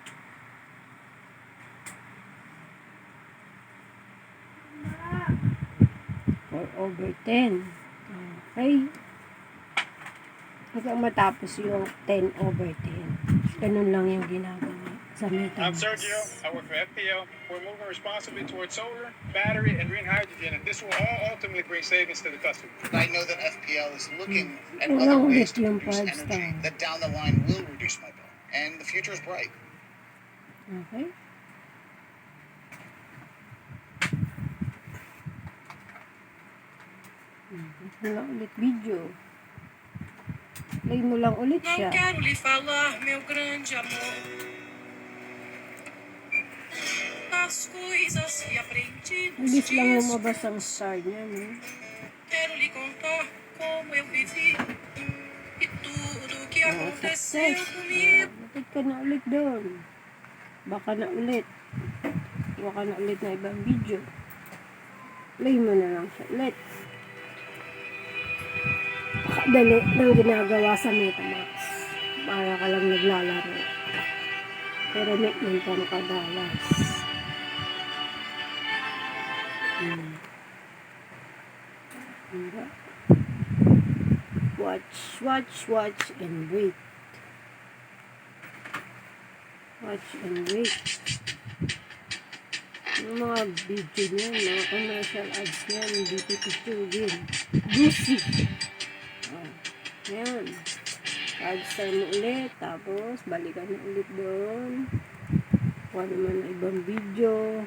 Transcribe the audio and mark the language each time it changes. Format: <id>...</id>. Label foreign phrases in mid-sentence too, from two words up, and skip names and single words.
<tl>4/10. Okay. Hanggang matapos yung 10/10. Ganun lang yung ginagawa sa</tl> <en>I'm Metamax. Sergio. I work for FPL. We're moving responsibly towards solar, battery, and green hydrogen, and this will all ultimately bring savings to the customer. I know that FPL is looking at</en> <tl>Wala</tl> <en>other</en> <tl>ulit</tl> <en>ways to</en> <tl>yung</tl> <en>produce</en> <tl>5 star.</tl> <en>energy that down the line will reduce my bill. And the future is bright.</en> <tl>Okay. Wala ulit video. Play mo lang ulit</tl> <pt>Não</pt> <tl>siya.</tl> <pt>quero lhe falar, meu grande amor, das coisas que aprendi nos</pt> <tl>Bilis lang</tl> <pt>dias.</pt> <tl>lumabas ang star niya, no?</tl> <pt>Quero lhe contar como eu vivi e tudo que Oh, aconteceu</pt> <en>success.</en> <pt>comigo.</pt> <tl>Bakit ka na ulit doon? Baka na ulit. Baka na ulit na ibang video. Play mo na lang siya ulit. Dali ng ginagawa sa Metamax. Para ka lang naglalaro. Pero may income ka dollars. Diba?</tl> <en>Watch, and wait. Watch and wait.</en> <tl>Yung mga video niyan, mga</tl> <en>commercial ads</en> <tl>niyan, hindi pipicturin. Juicy. Oh, yan. 5 star mo ulit, tapos balikan na ulit doon. Kuha naman na ibang video.</tl>